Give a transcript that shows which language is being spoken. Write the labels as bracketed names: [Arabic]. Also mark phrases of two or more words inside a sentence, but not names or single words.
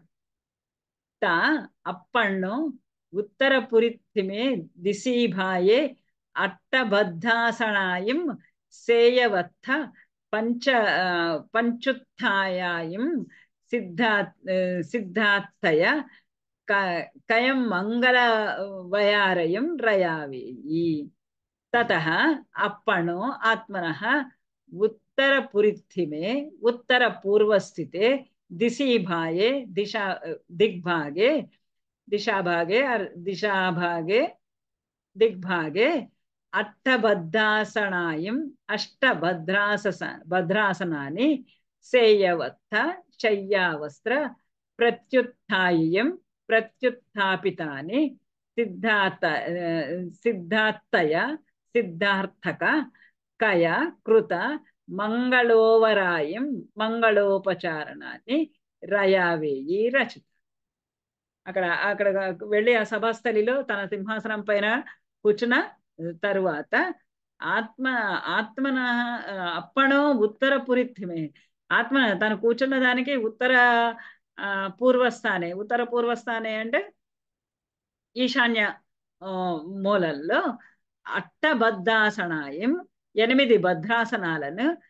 [Prakrit languages] తా అప్పణ్ణు ఉత్తర పురిత్తిమే దిశీభాయే అట్టబద్ధాసనాయం సేయవత్థ పంచ పంచుత్థాయాయం సిద్ధా సిద్ధాత్తయ కయం మంగళ వయారయం రయావేయి. [Sanskrit] తతః అప్పణో ఆత్మనః ఉత్తర పురిత్తిమే ఉత్తర పూర్వస్థితే दिशीभागे दिशा दिग्भागे दिशाभागे दिशाभागे दिग्भागे अट्टभद्रासनायम् भद्रासनानि सेयवत्थ शय्यावस्त्र प्रत्युत्थाय्यं प्रत्युत्थापितानि सिद्धार्थय सिद्धार्थक कय कृत మంగళోవరాయం మంగళోపచారణాన్ని రయావేయి రచిత. [Telugu] అక్కడ అక్కడ వెళ్ళి ఆ సభాస్థలిలో తన సింహాసనం పైన కూర్చున్న తరువాత [Prakrit languages] ఆత్మన అప్పణో ఉత్తర పురిత్తిమే [Telugu] ఆత్మ తను కూర్చున్న దానికి ఉత్తర పూర్వస్థానే అంటే ఈశాన్య మూలల్లో అట్టబద్ధాసనాయం 8 భద్రాసనాలను